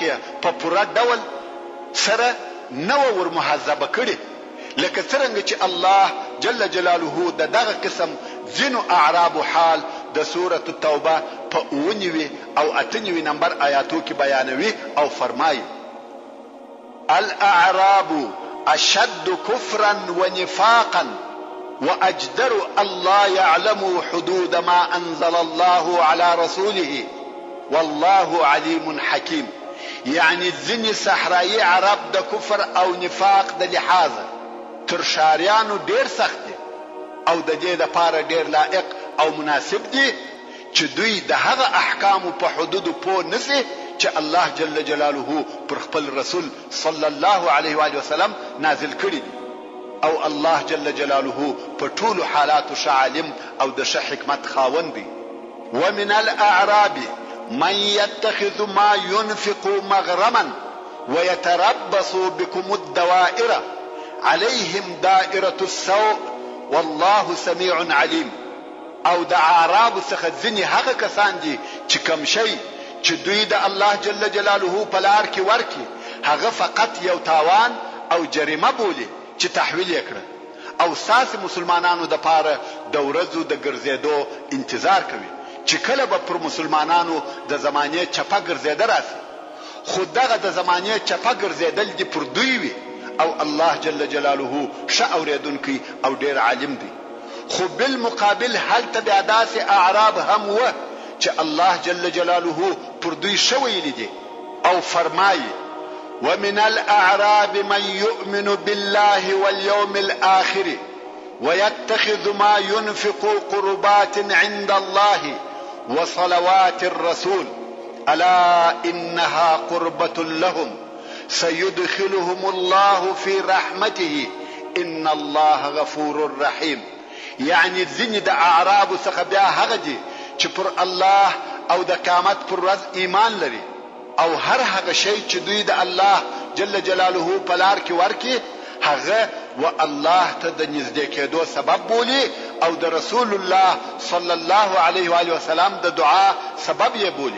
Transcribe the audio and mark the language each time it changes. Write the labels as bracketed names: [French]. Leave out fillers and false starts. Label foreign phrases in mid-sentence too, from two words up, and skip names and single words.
[Pashto] په پوره ډول سره نو ور محاسبه کړي لکه څنګه چې الله [Arabic] جل جلاله [Pashto] دغه قسم ځینو اعراب حال د سوره التوبه په 9 او 8 نمبر آیاتو کې بیانوي او فرمایي [Arabic] الاعراب اشد كفرا ونفاقا واجدر الله يعلم حدود ما انزل الله على رسوله والله عليم حكيم. [Pashto] يعني ځینې صحرایي عرب د کفر او نفاق د لحاظه تر شاریانو ډیر سخت دي او د دې لپاره ډیر لائق او مناسب دي چې دوی د هغه احکام په حدود پوه نشي چې الله [Arabic] جل جلاله [Pashto] پر خپل رسول [Arabic] صلی الله علیه و آله وسلم [Pashto] نازل کړی دي او الله [Arabic] جل جلاله [Pashto] په ټولو حالاتو ښه عالم او د ښه حکمت خاوند دی. [Arabic] ومن الاعراب من يتخذ ما ينفق مغرما ويتربص بكم الدوائر عليهم دائرة السوء والله سميع عليم. [Pashto] او د اعراب څخه ځینې هغه کسان دي چې کم شي چې دوی د الله [Arabic] جل جلاله [Pashto] په لار کې ورکي هغه فقط یو تاوان او جریمه بولي چې تحویل یې کړه او ساس مسلمانانو د پاره د ورځو د ګرځېدو انتظار کوي چې کله به پر مسلمانانو د زمانه چپه ګرځېده راسي. خو دغه د زمانه چپه ګرځېدل دي پر دوی وي او الله [Arabic] جل جلاله [Pashto] ښه اورېدونکی او ډېر عالم دی. خو بالمقابل هلته بیا داسې اعراب هم و چې الله [Arabic] جل جلاله [Pashto] پر دوی ښه ویلي دي او فرمایي [Arabic] ومن الاعراب من يؤمن بالله واليوم الآخر ويتخذ ما ينفق قربات عند الله وصلوات الرسول ألا إنها قربة لهم سيدخلهم الله في رحمته إن الله غفور رحيم. [Pashto] يعني ځینې د اعرابو څخه بیا هغه دي چې پر الله او د قیامت پر ورځ ایمان لري او هر هغه شی چې دوی د الله [Arabic] جل جلاله [Pashto] په لار کې ورکي هغه و الله ته د نږدې کېدو سبب بولي او د رسول الله [Arabic] صلی الله علیه و آله وسلم [Pashto] د دعا سبب یې بولي.